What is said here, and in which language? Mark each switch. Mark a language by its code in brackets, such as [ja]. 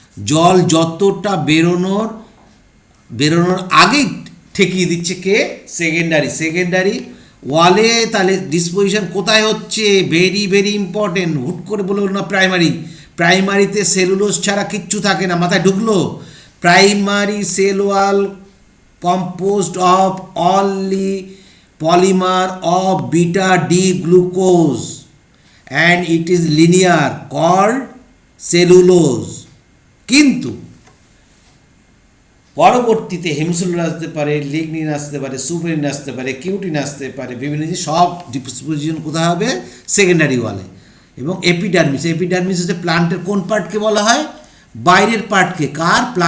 [bn] জল যতটা বেরোনোর আগেই ঠেকিয়ে দিচ্ছে কে? সেকেন্ডারি ওয়ালে। তাহলে ডিসপোজিশন কোথায় হচ্ছে? Very very important. হুট করে বলবো না প্রাইমারিতে সেলুলোজ ছাড়া কিচ্ছু থাকে না, মাথায় ঢুকলো? [en] Primary cell wall composed of only polymer of beta D glucose and it is linear called cellulose. [bn] কিন্তু পরবর্তীতে হেমসেলুলোজ আসতে পারে, লিগনিন আসতে পারে, সুবেরিন আসতে পারে, কিউটিন আসতে পারে, বিভিন্ন জিনিস, সব ডিসপোজিশন কোথায় হবে? সেকেন্ডারি ওয়ালে। এবং এপিডার্মিস হচ্ছে প্লান্টের কোন পার্টকে বলা হয়? বাইরের পার্টকে। কার?